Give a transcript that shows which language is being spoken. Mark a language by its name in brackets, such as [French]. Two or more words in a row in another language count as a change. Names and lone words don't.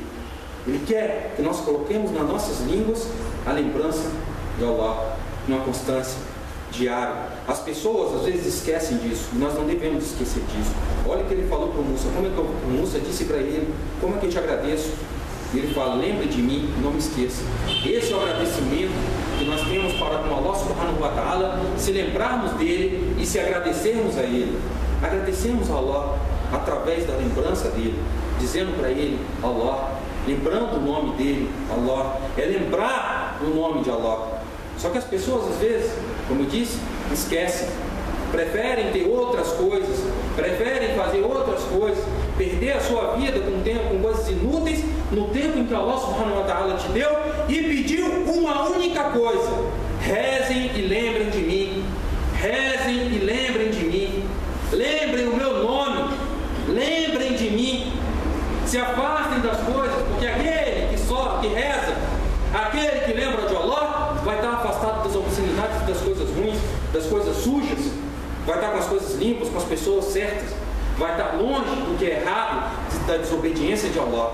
[Portuguese] Ele quer que nós coloquemos nas nossas línguas a lembrança de Allah, uma constância diária. As pessoas às vezes esquecem disso, e nós não devemos esquecer disso. Olha o que ele falou para o Musa, como é que o Musa disse para ele: como é que eu te agradeço? E ele fala: lembre de mim e não me esqueça. Esse é o agradecimento que nós temos para com [Arabic] الله سبحانه وتعالى, [Portuguese] se lembrarmos dele e se agradecermos a ele. Agradecemos a Allah através da lembrança dele, dizendo para ele Allah, lembrando o nome dele, Allah. É lembrar o nome de Allah. Só que as pessoas às vezes, como eu disse, esquecem, preferem ter outras coisas, preferem fazer outras coisas, perder a sua vida com coisas inúteis, no tempo em que [Arabic] الله سبحانه وتعالى [Portuguese] te deu, e pediu uma única coisa: rezem e lembrem de mim, rezem e lembrem de mim, lembrem o meu nome, lembrem de mim, se afastem das coisas, porque aquele que reza, aquele que lembra de Allah, vai estar afastado das obscenidades, das coisas ruins, das coisas sujas, vai estar com as coisas limpas, com as pessoas certas, vai estar longe do que é errado, da desobediência de Allah.